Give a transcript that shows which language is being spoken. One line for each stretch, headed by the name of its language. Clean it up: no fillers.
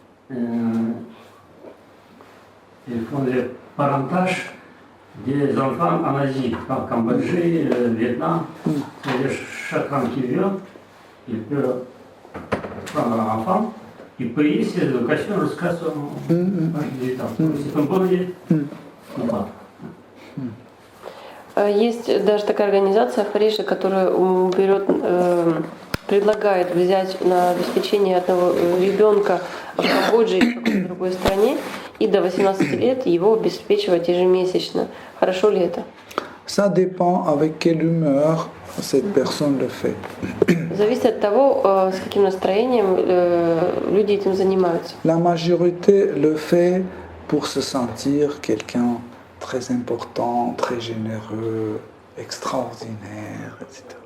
French: Ils font des parentages des enfants en Asie, en Cambodge, Vietnam. C'est-à-dire, chacun qui veut, il peut prendre un enfant et payer ses éducations jusqu'à son âge de 18 ans. C'est un bon idée. Pas.
Russian: Есть даже такая организация в Париже, которая берет, предлагает взять на обеспечение одного ребенка в Камбодже или в какой-то другой стране и до 18 лет его обеспечивать ежемесячно. Хорошо ли это?
French: Ça dépend avec quelle humeur cette personne le fait.
Russian: Зависит от того, с каким настроением люди этим занимаются.
French: La majorité le fait pour se sentir quelqu'un très important, très généreux, extraordinaire, etc.